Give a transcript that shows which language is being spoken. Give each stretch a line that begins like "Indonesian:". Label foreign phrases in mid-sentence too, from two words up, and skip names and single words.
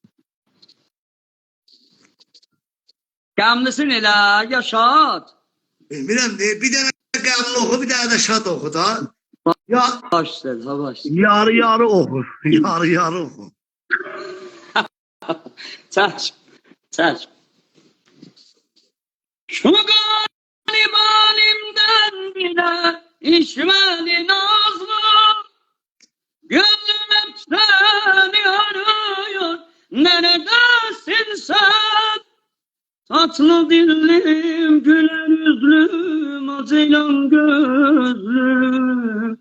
Azerbaijani: Kamlısın elə, yaşat. Bilmirəm, bir dənə qəbul oxu, bir dənə də şad oxu da. Ya, Başlar, baş. yarı oxu. Yarı oxu. Çək, çək.
Turkish: Şu garibanimden bile içmedi nazlı. Gönlüm hep seni arıyor. Neredesin sen? Tatlı dillim, güler yüzlüm, acıylan gözlüm.